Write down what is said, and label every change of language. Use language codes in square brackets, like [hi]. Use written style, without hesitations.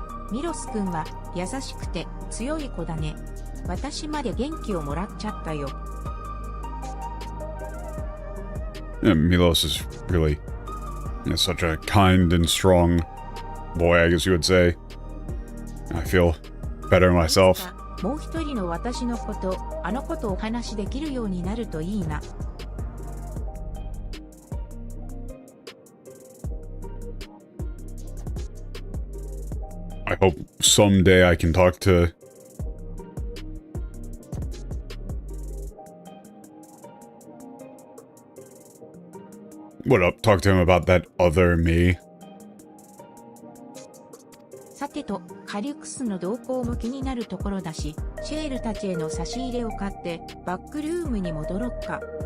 [ja] ミロス君は優しくて強い子だね。私まで元気をもらっちゃったよ。 [en] Yeah, Milos is really, you know, such a kind and strong boy, I guess you would say. I feel better myself. [ja] もう一人の私のこと、あのことをお話しできるようになるといいな。 [en] I hope someday I can talk to... What up? Talk to him about that other me. [ja] さてと、カリュクスの動向も気になるところだし、シェールたちへの差し入れを買ってバックルームに戻ろっか。